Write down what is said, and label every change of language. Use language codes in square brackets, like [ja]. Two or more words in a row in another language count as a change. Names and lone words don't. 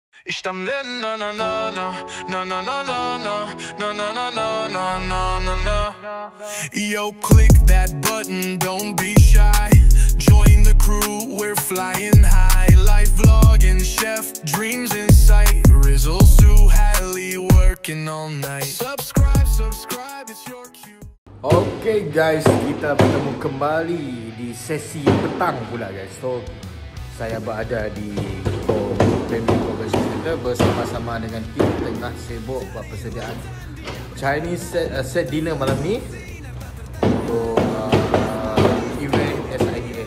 [en] İşte na na na na na na na na na na na na na na na na. Yo, click that button, don't be shy. Join the crew, we're flying high. Life vlogging, chef, dreams in sight. Rizzle, Sue, Hallie, working all night. Subscribe, it's your cue. Okay guys, [ms] kita bertemu kembali di sesi petang pula guys. So, saya berada di Premier Convention Center bersama-sama dengan tim tengah sibuk buat persediaan [en] Chinese set dinner [ms] malam ni untuk event SIDA.